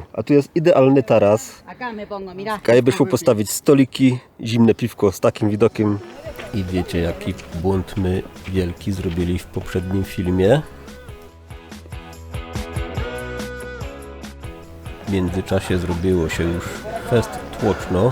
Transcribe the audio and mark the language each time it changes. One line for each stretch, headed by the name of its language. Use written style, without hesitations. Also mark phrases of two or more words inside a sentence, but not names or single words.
Polish: A tu jest idealny taras.
Spanish: Acá me pongo, mirá.
Silesian: Kaj by szło postawić stoliki, zimne piwko z takim widokiem. I wiecie, jaki błąd my wielki zrobili w poprzednim filmie. W międzyczasie zrobiło się już fest tłoczno.